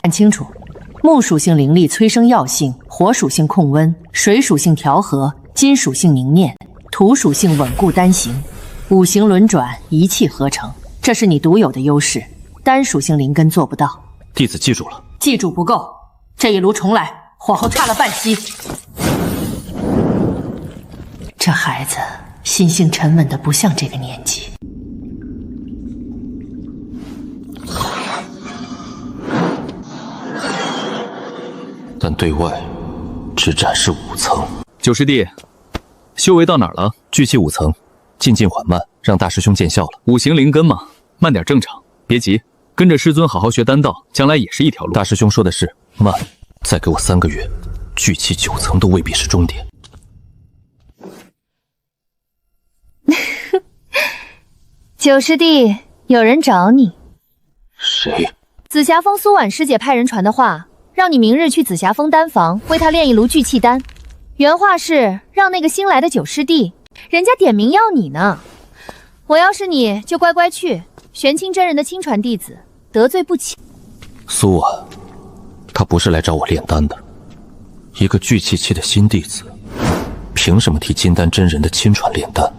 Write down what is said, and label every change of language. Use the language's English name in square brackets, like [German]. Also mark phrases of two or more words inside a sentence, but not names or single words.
[Chinese] 看清楚，木屬性灵力催生藥性，火屬性控溫，水屬性調和，金屬性凝練，土屬性穩固丹形，五行輪轉，一氣呵成，這是你獨有的優勢，單屬性靈根做不到。弟子記住了。記住不夠，這一爐重來，火候差了半息。這孩子心性沉穩的不像這個年紀。但對外只展示5層。九师弟，修为到哪儿了？聚气5层，进进缓慢，让大師兄見笑了。五行靈根嘛，慢點正常，別急，跟着師尊好好學丹道，將來也是一條路。大師兄說的是慢，再給我3個月，聚氣9層都未必是終點。九師弟，有人找你。誰？紫霞峰蘇婉師姐派人傳的話，讓你明日去紫霞峰丹房為他煉一爐聚氣丹。原話是讓那個新來的九師弟，人家點名要你呢。我要是你就乖乖去，玄清真人的親傳弟子，得罪不起。蘇婉，他不是來找我煉丹的，一個聚氣期的新弟子，憑什麼替金丹真人的親傳煉丹？